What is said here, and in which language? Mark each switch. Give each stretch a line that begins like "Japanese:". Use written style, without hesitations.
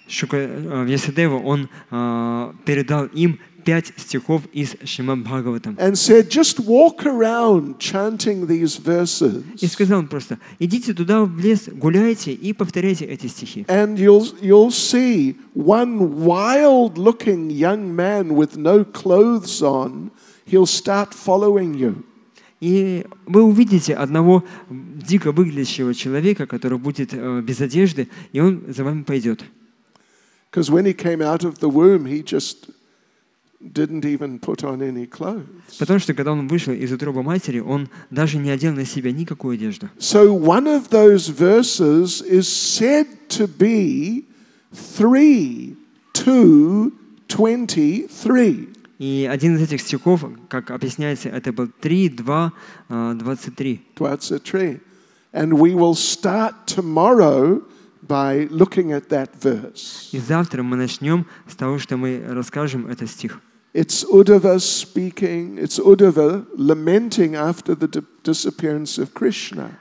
Russian: Вьясадева, он передал им 5 стихов из Шримад Бхагаватам.
English: And said, just walk around chanting these verses.
Russian: И сказал он просто: идите туда в лес, гуляйте и повторяйте эти стихи.
English: And you'll see one wild-looking young man with no clothes on. He'll start following you.
Russian: И вы увидите одного дико выглядящего человека, который будет без одежды, и он за вами пойдет.
English: Because when he came out of the womb, he just didn't even put on any clothes.
Russian: Потому что когда он вышел из утробы матери, он даже не одел на себя никакую одежду.
English: So one of those verses is said to be 3:2:23.
Russian: И один из этих стихов, как объясняется, это был 3:2:23.
English: 23. And we will start tomorrow by looking at that verse.
Russian: И завтра мы начнем с того, что мы расскажем этот стих.
English: It's Uddhava speaking, it's Uddhava lamenting after the disappearance of Krishna.